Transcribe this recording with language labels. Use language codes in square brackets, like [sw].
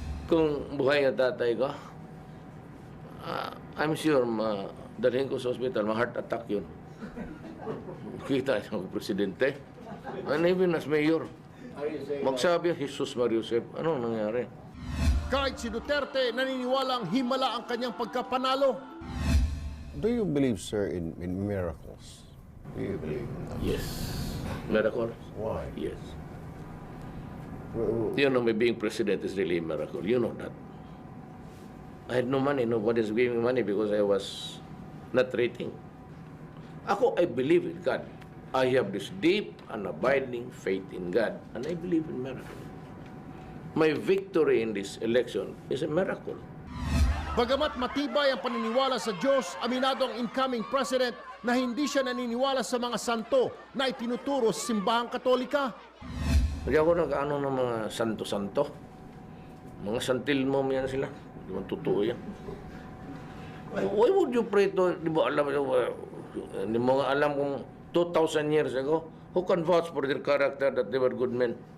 [tl] Kung buhay ang tatay ko, [en] I'm sure [tl] dalhin ko sa hospital, ma-heart attack yun. Kita siya presidente. [en] And even as mayor, [tl] magsabi, Jesus Mariusep, ano nangyari? Kahit si Duterte, naniniwalang himala ang kanyang pagkapanalo. [en] Do you believe, sir, in miracles? Do you believe in that? Yes. Miracle? Why? Yes. You know, me being president is really a miracle. You know that. I had no money. Nobody's giving me money because I was not rating. [tl] Ako, [en] I believe in God. I have this deep and abiding faith in God. And I believe in miracle. My victory in this election is a miracle. [tl] Bagamat matibay ang paniniwala sa Diyos, aminado ang incoming president na hindi siya naniniwala sa mga santo na itinuturo sa simbahang Katolika. Hindi ako nag-ano ng mga santo-santo. Mga santilmom yan sila. Hindi man totoo yan. [en] Why would you pray to, [tl] di ba alam, hindi mo nga alam kung [en] 2,000 years ago, who can vouch for their character that they were good men?